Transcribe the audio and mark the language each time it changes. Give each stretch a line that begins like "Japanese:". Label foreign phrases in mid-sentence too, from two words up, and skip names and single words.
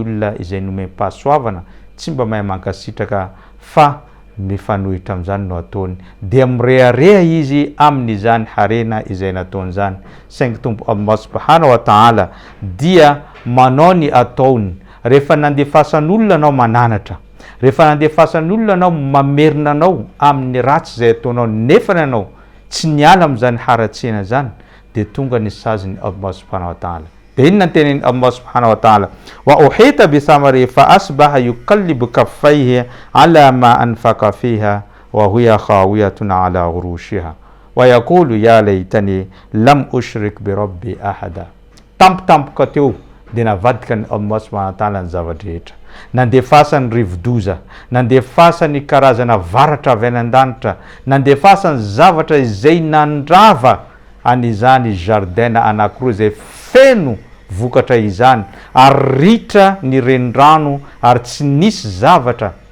Malagasy: olona izay nomem-pahasoavana tsy mba mahay mankasitraka fa mifanohitra am'izany no ataony dia mirearea izy amin'izany harena izay nataony zany saingy tompo
Arabic: الله سبحانه وتعالى
Malagasy: dia manao ny ataony rehefa nandefasan'olona anao mananatra rehefa nandefasan'olona anao mamerina anao amin'ny ratsy zay ataonao nefany anao tsy niala am'izany haratsena zany dia tonga ny saziny
Arabic: الله سبحانه وتعالى
Malagasy: dia inona teneny
Arabic: الله سبحانه وتعالى وأحيط بثمره فأصبح يقلب كفيه على ما أنفق فيها وهي خاوية على عروشها ويقول يا ليتني لم أشرك بربي أحدا
Malagasy: tampotampoka teo dia navadika ny
Arabic: الله سبحانه وتعالى
Malagasy: ny zavadrehetra nandefasany rivodoza nandefasany karazana varatra avy any an-danitra nandefasany zavatra izay nandrava an'izany jardin anankiroa izay feno vokatra izany ary ritra ny renirano ary tsy nisy zavatra